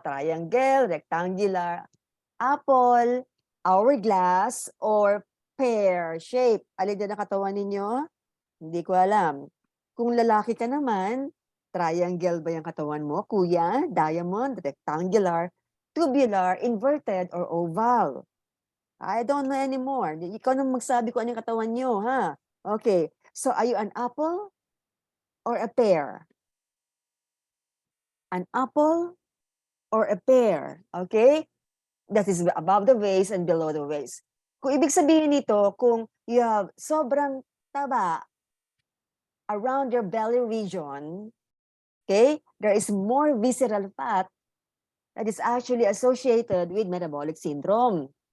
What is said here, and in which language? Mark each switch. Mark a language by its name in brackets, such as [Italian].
[English] Triangle, rectangular, apple, hourglass, or pear shape. [Filipino] Alin din ang katawan ninyo? Hindi ko alam. Kung lalaki ka naman, triangle ba yung katawan mo? [English] Kuya, diamond, rectangular, tubular, inverted, or oval? I don't know anymore. [Filipino] Ikaw nang magsabi ko ano yung katawan nyo, ha? [English] Okay. So, are you an apple or a pear? An apple or a pear? Okay? That is above the waist and below the waist. [Filipino] Kung ibig sabihin nito, kung [English] you have [Filipino] sobrang taba [English] around your belly region, okay, there is more visceral fat that is actually associated with metabolic syndrome.